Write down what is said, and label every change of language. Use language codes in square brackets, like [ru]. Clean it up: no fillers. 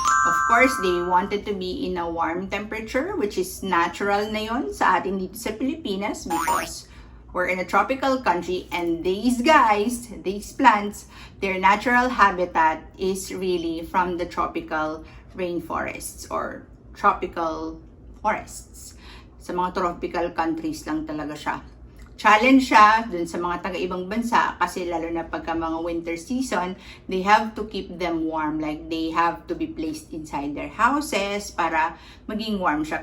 [en] Of course, they wanted to be in a warm temperature, which is natural [tl] na yon sa atin dito sa Pilipinas [en] because we're in a tropical country and these guys, these plants, their natural habitat is really from the tropical rainforests or tropical forests. [tl] Sa mga tropical countries lang talaga siya. Challenge siya dun sa mga taga-ibang bansa kasi lalo na pagka mga winter season, [en] they have to keep them warm. Like they have to be placed inside their houses [tl] para maging warm siya.